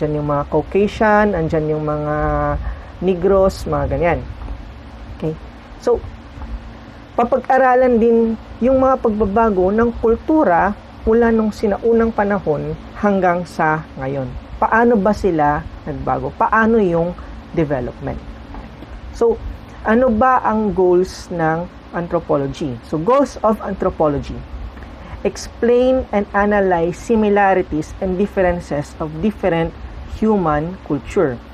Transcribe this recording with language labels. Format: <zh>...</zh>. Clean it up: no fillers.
<tl>Andiyan yung mga Caucasian, andiyan yung mga Negros, mga ganyan. Okay? So, papag-aralan din yung mga pagbabago ng kultura mula nung sinaunang panahon hanggang sa ngayon. Paano ba sila nagbago? Paano yung development? So, ano ba ang goals ng anthropology?</tl> <en>So, goals of anthropology: explain and analyze similarities and differences of different human culture.</en>